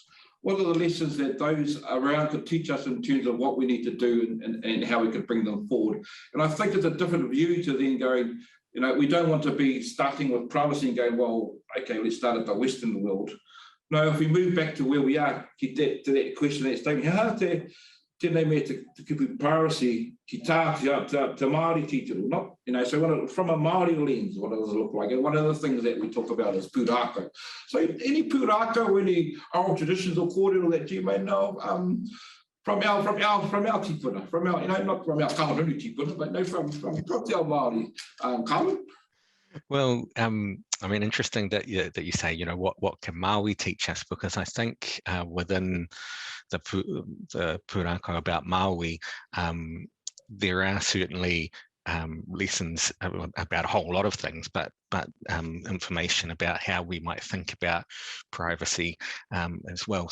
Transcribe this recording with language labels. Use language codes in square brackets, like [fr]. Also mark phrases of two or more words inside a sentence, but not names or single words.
[en] What are the lessons that those around could teach us in terms of what we need to do and how we could bring them forward? And I think it's a different view to then going, we don't want to be starting with privacy and going, well, okay, let's start at the Western world. No, if we move back to where we are, to that question, that statement, [mi] tēnei mea te kupu privacy ki tā te Māori tituru, [en] not, so from a Māori lens, what does it look like? And one of the things that we talk about is pūrākau. So any pūrākau, any oral traditions or kōrero that you may know from our tipuna, from our, not from our kaharunu tipuna, but from [mi] te ao Māori. [en] Carwyn? Well, interesting that you say, what can Maui teach us? Because I think within the pūrākau about Maui, there are certainly lessons about a whole lot of things, but information about how we might think about privacy as well.